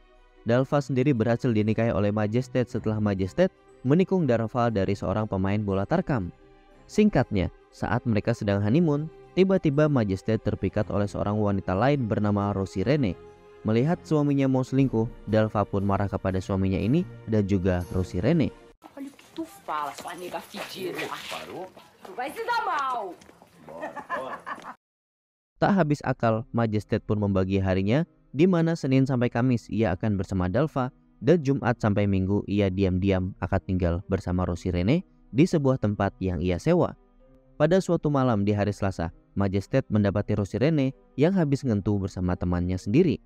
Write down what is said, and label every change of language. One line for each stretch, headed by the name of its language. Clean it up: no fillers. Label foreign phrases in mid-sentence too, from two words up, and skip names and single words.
Indonesian: Dalva sendiri berhasil dinikahi oleh Majestet setelah Majestet menikung Darva dari seorang pemain bola tarkam. Singkatnya, saat mereka sedang honeymoon, tiba-tiba Majestet terpikat oleh seorang wanita lain bernama Rosie Rene. Melihat suaminya mau selingkuh, Dalva pun marah kepada suaminya ini dan juga Rosie Rene.
Portuguese: Olha o que tu fala, sua nega fedida. Tu vai se dar mal.
Indonesian: Tak habis akal, Majestet pun membagi harinya, di mana Senin sampai Kamis ia akan bersama Dalva dan Jumat sampai Minggu ia diam-diam akan tinggal bersama Rosie Rene di sebuah tempat yang ia sewa. Pada suatu malam di hari Selasa, Majestet mendapati Rosie Rene yang habis ngentu bersama temannya sendiri.